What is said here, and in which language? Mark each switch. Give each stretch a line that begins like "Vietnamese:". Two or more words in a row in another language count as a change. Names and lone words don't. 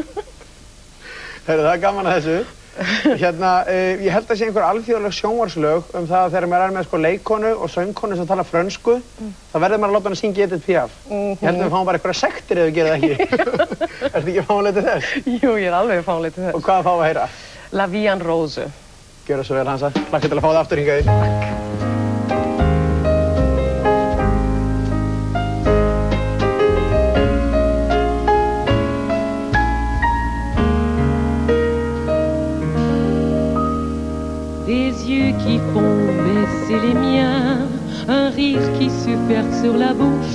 Icelandic: Heyrðu, það er gaman að þessu. Ég held að sé einhver alþjóðleg sjónvarpslög það að þegar maður er með sko leikonu og söngkonu sem tala frönsku, þá verður maður að láta hann að syngja Edith Piaf. Ég held að við fáum bara einhverja sektir ef við gerum það ekki. Ertu ekki fáanleið til þess? Jú, ég er alveg fáanleið til þess. Og hvað fáum við að heyra? La Vie en Rose. Gjörðu svo vel, Hansa. Hlakka til að fá það aftur hingað inn.
French: Des yeux qui font baisser les miens, un rire qui se perd sur la bouche.